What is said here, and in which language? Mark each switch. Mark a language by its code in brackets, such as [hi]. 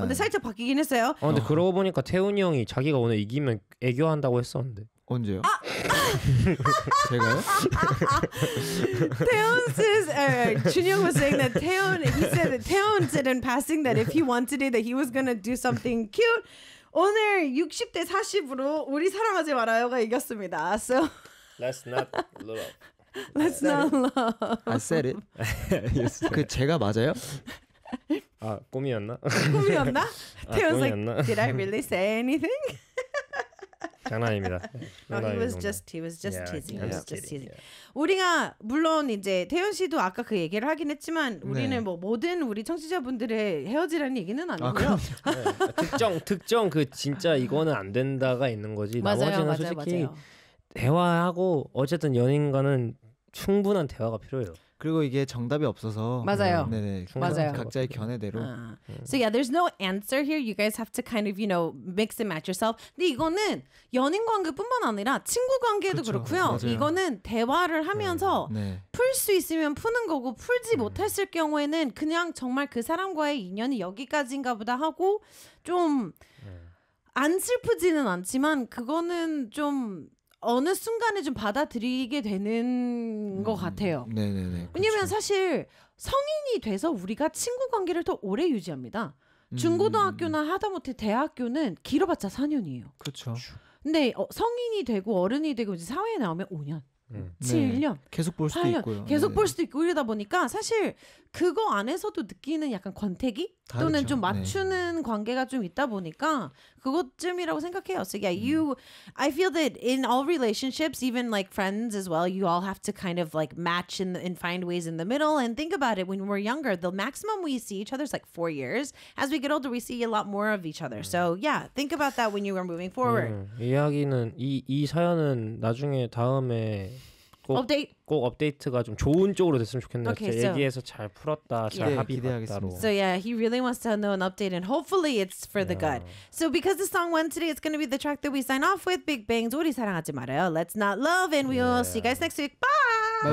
[ko] 근데 살짝 바뀌긴 했어요. 근데 그러고 보니까 태훈이 형이 자기가 오늘 이기면 애교한다고 했었는데. 언제요? 아! 제가요? [en] Taehyun says, Junhyung was saying that Taehyun, he said that Taehyun said in passing that if he wanted it, that he was gonna do something cute. [ko] 오늘 60대 40으로 우리 사랑하지 말아요가 이겼습니다. [en] So, let's not love. Let's not love. I said it. [ko] 그 제가 맞아요? 아, 꿈이었나? 꿈이었나? [en] Taehyun's like, did I really say anything? [ko] 장난입니다. 장난입니다. [en] He was just teasing. Yeah. [ko] 우리가 물론 이제 태현 씨도 아까 그 얘기를 하긴 했지만 우리는 네. 뭐 모든 우리 청취자분들의 헤어지라는 얘기는 아니고요. 아, 네. 특정 그 진짜 이거는 안 된다가 있는 거지. 맞아요, 나머지는 솔직히 대화하고 어쨌든 연인과는 충분한 대화가 필요해요. 그리고 이게 정답이 없어서 맞아요. 네네. 맞아요. 각자의 견해대로. [en] So yeah, there's no answer here. You guys have to kind of, you know, mix and match yourself. [ko] 근데 이거는 연인 관계뿐만 아니라 친구 관계도 그쵸, 그렇고요. 맞아요. 이거는 대화를 하면서 네. 풀 수 있으면 푸는 거고 풀지 못했을 경우에는 그냥 정말 그 사람과의 인연이 여기까지인가 보다 하고 좀 안 슬프지는 않지만 그거는 좀 어느 순간에 좀 받아들이게 되는 것 같아요. 네네네. 왜냐면 그쵸. 사실 성인이 돼서 우리가 친구 관계를 더 오래 유지합니다. 중고등학교나 하다못해 대학교는 길어봤자 4년이에요. 그렇죠. 근데 성인이 되고 어른이 되고 이제 사회에 나오면 5년, 7년. 네. 계속 볼 수도 8년. 있고요. 계속 네. 볼 수도 있고 이러다 보니까 사실 그거 안에서도 느끼는 약간 권태기? 또는 그렇죠. 좀 맞추는 네. 관계가 좀 있다 보니까 그것쯤이라고 생각해요. [en] So yeah, you, I feel that in all relationships, even like friends as well, you all have to kind of like match and find ways in the middle. And think about it, when we're younger, the maximum we see each other is like 4 years. As we get older, we see a lot more of each other. So yeah, think about that when you are moving forward. [ko] 이야기는 이 사연은 나중에 다음에 꼭 업데이트가 좀 좋은 쪽으로 됐으면 좋겠네요. [en] Okay, [ko] 얘기해서 잘 풀었다, 잘 합의했다로. [en] So yeah, he really wants to know an update, and hopefully it's for the good. So because the song won today, it's going to be the track that we sign off with, Big Bang's 우리 사랑하지 말아요, Let's Not Love, and we will see you guys next week. Bye!